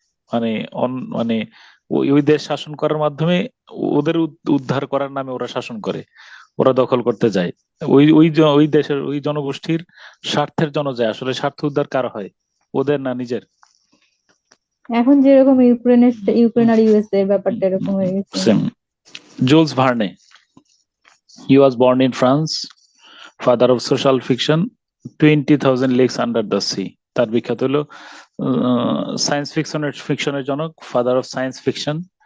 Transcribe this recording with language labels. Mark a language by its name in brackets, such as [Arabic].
[Bangla] মানে মানে ওই ওই দেশ শাসন করার মাধ্যমে ওদের উদ্ধার করার নামে ওরা শাসন করে, ওরা দখল করতে যায়। ওই দেশের ওই জনগোষ্ঠীর স্বার্থের জন্য যায়। আসলে স্বার্থ উদ্ধার কার হয়, ওদের না নিজের? এখন যেরকম ইউক্রেন আর ইউএসএ এর ব্যাপারটা এরকম হয়ে গেছে। Same. [English] Jules Verne, he was born in France, father of social fiction, 20,000 leagues under the sea. [Bangla] তার বিখ্যাত হলো সায়েন্স ফিকশনের জনক, [English] Father of science fiction.